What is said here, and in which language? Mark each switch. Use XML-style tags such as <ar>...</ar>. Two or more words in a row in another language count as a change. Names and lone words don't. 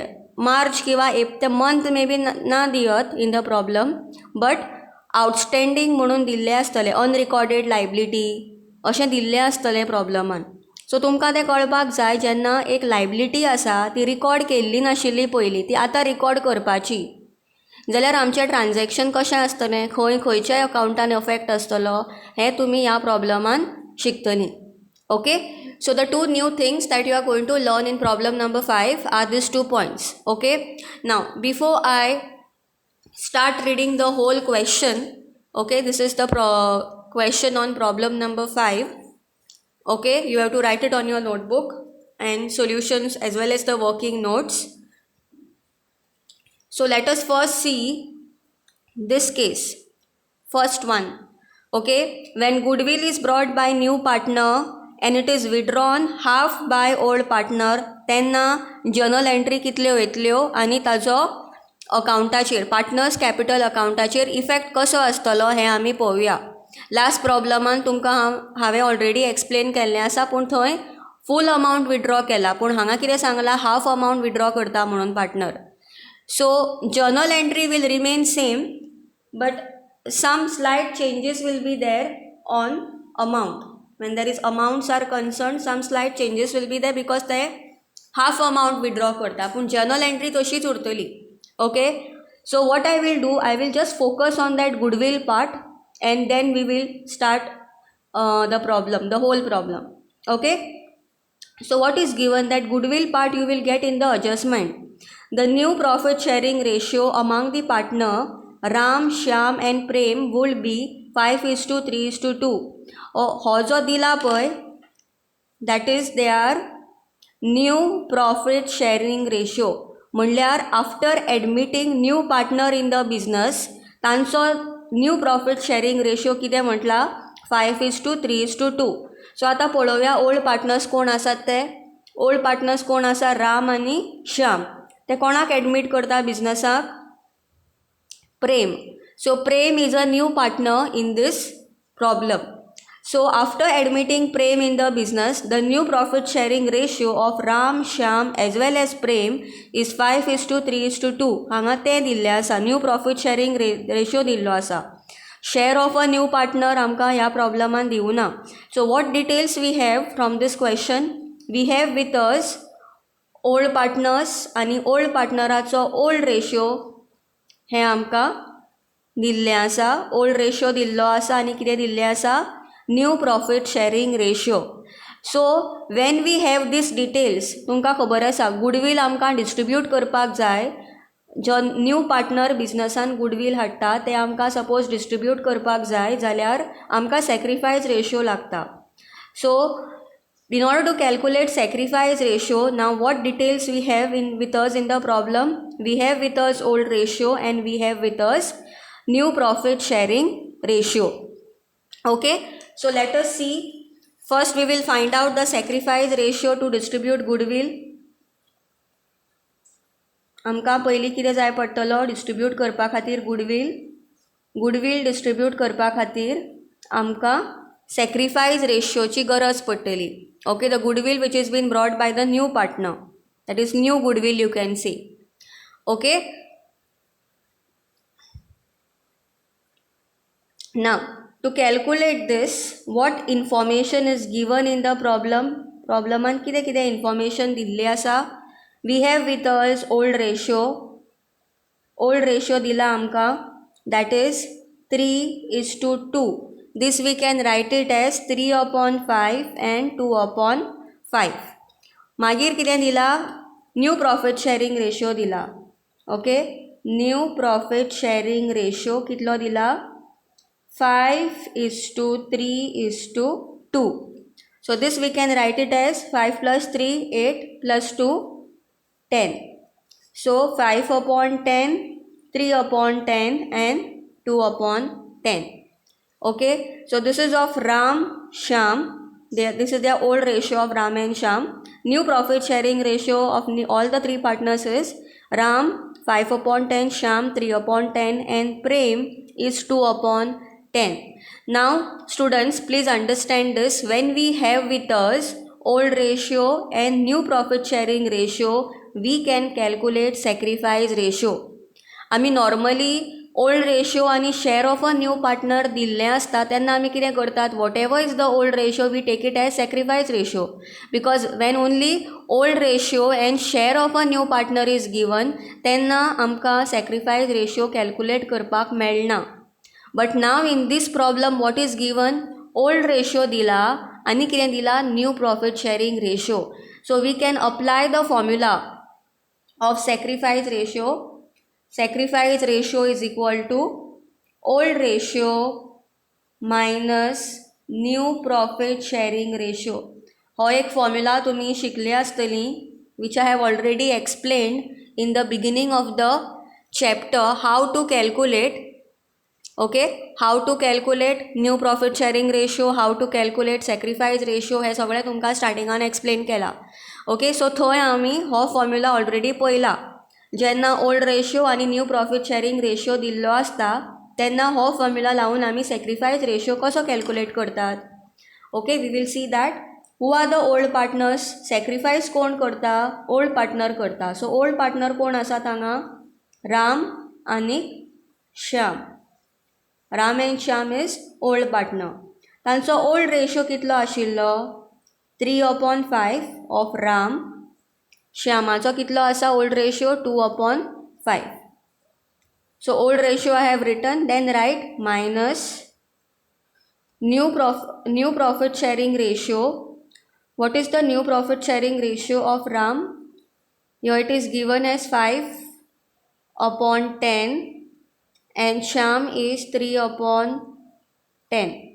<kok>मार्च किंवा ते</kok> <en>month may be</en> <kok>ना दियत</kok> <en>in the problem, but outstanding</en> <kok>म्हणून दिल्लें आसतलें,</kok> <en>unrecorded liability</en> <kok>अशें दिल्लें आसतलें प्रॉब्लमान. सो तुमकां तें कळपाक जाय, जेन्ना एक लायबिलिटी आसा ती रिकॉर्ड केल्ली नाशिल्ली पयलीं, ती आतां रिकॉर्ड करपाची, जाल्यार आमचें ट्रान्जॅक्शन कशें आसतलें, खंयच्या अकावंटान अफेक्ट आसतलो हें तुमी ह्या प्रॉब्लमान शिकतलीं.</kok> <en>ओके, so the two new things that you are going to learn in problem number 5 are these 2 points. Okay, now before I start reading the whole question, okay, this is the question on problem number 5. Okay, you have to write it on your notebook and solutions as well as the working notes. So let us first see this case, first one. Okay, when goodwill is brought by new partner and it is withdrawn half by old partner,</en> <kok>तेन्ना जर्नल एंट्री कितल्यो येतल्यो आनी ताजो अकावंटाचेर, पार्टनर्स कॅपिटल अकावंटाचेर इफेक्ट कसो आसतलो हें आमी पळोवया. लास्ट प्रॉब्लमान तुमकां हांवें</kok> <en>already explain</en> <kok>केल्लें आसा, पूण थंय</kok> <en>full amount withdraw</en> <kok>केला, पूण हांगा कितें सांगलां,</kok> <en>half amount withdraw</en> <kok>करता म्हणून पार्टनर.</kok> <en>So journal entry will remain same, but some slight changes will be there on amount. When there is amounts are concerned, some slight changes will be there because they half amount withdraw</en> <kok>करता, पूण</kok> <en>journal entry</en> <kok>तशीच उरतली.</kok> <en>Okay, so what I will do, I will just focus on that goodwill part and then we will start the problem, the whole problem. Okay, so what is given, that goodwill part you will get in the adjustment. The new profit sharing ratio among the partner Ram, Shyam and Prem would be 5:3:2.</en> <kok>हो जो दिला पळय,</kok> <en>that is their new profit sharing ratio.</en> <kok>म्हणल्यार</kok> <en>after admitting new partner in the business</en> <kok>तांचो</kok> <en>new profit sharing ratio</en> <kok>कितें म्हटला, 5:3:2. सो आतां पळोवया</kok> <en>old partners</en> <kok>कोण आसात ते.</kok> <en>old partners</en> <kok>कोण आसा, राम आनी श्याम. ते कोणाक एडमीट करता बिजनसाक, प्रेम.</kok> <en>So Prem is a new partner in this problem. So after admitting Prem in the business, the new profit sharing ratio of Ram, Shyam as well as Prem is 5:3:2.</en> <kok>हांगा ते दिल्ले आसा,</kok> <en>new profit sharing ratio</en> <kok>दिल्लो आसा.</kok> <en>share of a new partner</en> <kok>आमकां ह्या प्रॉब्लमान दिवना.</kok> <en>So what details we have from this question, we have with us old partners</en> <kok>आनी ओल्ड पार्टनराचो ओल्ड रेशियो हें आमकां दिल्लें आसा.</kok> <en>old ratio</en> <kok>दिल्लो आसा आनी कितें दिल्लें आसा,</kok> <en>new profit sharing ratio. So when we have these details,</en> <kok>तुमकां खबर आसा गुडवील आमकां डिस्ट्रिब्यूट करपाक जाय. जो न्यू पार्टनर बिजनसान गुडवील हाडटा ते आमकां सपोज डिस्ट्रिब्यूट करपाक जाय जाल्यार आमकां</kok> <en>sacrifice ratio</en> <kok>लागता.</kok> <en>सो in order to calculate sacrifice ratio, now what details we have with us in the problem, we have with us old ratio and we have with us new profit sharing ratio. Okay, so let us see. First we will find out the sacrifice ratio to distribute goodwill.</en> <kok>आमकां पयलीं कितें जाय पडटलो डिस्ट्रिब्यूट करपा खातीर गुडवील डिस्ट्रिब्यूट करपा खातीर आमकां सॅक्रिफायस रेशियोची गरज पडटली.</kok> <en>Okay, the goodwill which is been brought by the new partner, that is new goodwill you can see. Okay, now to calculate this, what information is given in the problem,</en> <kok>प्रॉब्लमान कितें कितें इन्फॉर्मेशन दिल्ली आसा.</kok> <en>We have with us old ratio</en> <kok>दिला आमकां,</kok> <en>That is 3:2. This we can write it as 3/5 and 2/5.</en> <kok>मागीर कितें दिला,</kok> <en>new profit sharing ratio</en> <kok>दिला. ओके,</kok> <en>new profit sharing ratio</en> <kok>कितलो दिला, 5:3:2.</kok> <en>So this we can write it as 5 + 3 8 + 2 10. So 5/10, 3/10 and 2/10. Okay, so this is of Ram, Shyam. This is their old ratio of Ram and Shyam. New profit sharing ratio of all the three partners is Ram 5/10, Shyam 3/10 and Prem is 2/10. Now students, please understand this. When we have with us old ratio and new profit sharing ratio, we can calculate sacrifice ratio.</en> <kok>आमी नॉर्मली</kok> <en>old ratio</en> <kok>आनी</kok> <en>share of a new partner</en> <kok>दिल्लें आसता तेन्ना आमी कितें करतात,</kok> <en>What ever is the old ratio we take it as sacrifice ratio, because when only old ratio and share of a new partner is given</en> <kok>तेन्ना आमकां सॅक्रिफायस रेशियो कॅल्कुलेट करपाक मेळना.</kok> <en>But now in this problem what is given, old ratio</en> <kok>दिला आनी कितें दिला,</kok> <en>new profit sharing ratio. So we can apply the formula of sacrifice ratio. Sacrifice ratio is equal to old ratio minus new profit sharing ratio.</en> <kok>हो एक फॉर्म्युला तुमी शिकले आसतली,</kok> <en>which I have already explained in the beginning of the chapter, how to calculate. Okay, how to calculate new profit sharing ratio, how to calculate sacrifice ratio,</en> <kok>हे सगळें तुमकां स्टार्टिंगान एक्सप्लेन केला. ओके, सो थंय आमी हो फॉर्म्युला ऑलरेडी पळयला. जेन्ना</kok> <en>old ratio</en> <kok>आनी</kok> <en>new profit sharing ratio</en> <kok>दिल्लो आसता तेन्ना हो फॉर्म्युला लावन आमी</kok> <en>sacrifice ratio</en> <kok>कसो कॅल्कुलेट करतात.</kok> <en>Okay, we will see that who are the old partners.</en> <kok>सॅक्रिफायस कोण करता,</kok> <en>old partner</en> <kok>करता. सो</kok> <en>old partner</en> <kok>कोण आसात हांगा, राम आनी श्याम.</kok> <en>Ram and Shyam is old partner.</en> <kok>तांचो</kok> <en>old ratio</en> <kok>कितलो आशिल्लो, 3/5 ऑफ राम. श्यामाचो कितलो आसा</kok> <en>old ratio,</en> <kok>2/5.</kok> <en>So old ratio I have written, then write minus New profit sharing ratio. What is the new profit sharing ratio of Ram? Here it is given as 5/10 and Shyam is 3/10.</en>